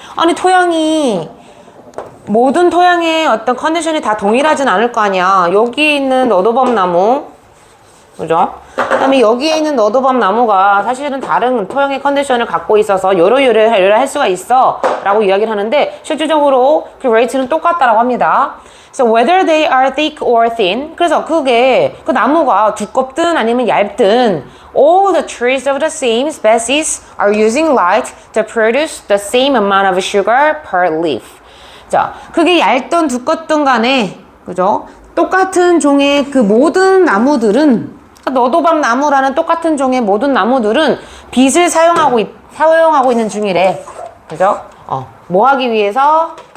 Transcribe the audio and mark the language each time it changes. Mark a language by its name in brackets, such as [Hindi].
[Korean] 아니 토양이, 모든 토양의 어떤 컨디션이 다 동일하진 않을 거 아니야. 여기 있는 너도밤 나무, 그죠? 그 다음에 여기에 있는 너도밤 나무가 사실은 다른 토양의 컨디션을 갖고 있어서 요래할 수가 있어 라고 이야기를 하는데, 실질적으로 그 레이트는 똑같다라고 합니다. [English] So whether they are thick or thin, [Korean] 그래서 그게 그 나무가 두껍든 아니면 얇든 [English] all the trees of the same species are using light to produce the same amount of sugar per leaf. [Korean] 자, 그게 얇든 두껍든 간에, 그죠? 똑같은 종의 그 모든 나무들은, 너도밤 나무라는 똑같은 종의 모든 나무들은 빛을 사용하고 있는 중이래. 그죠? 뭐 하기 위해서?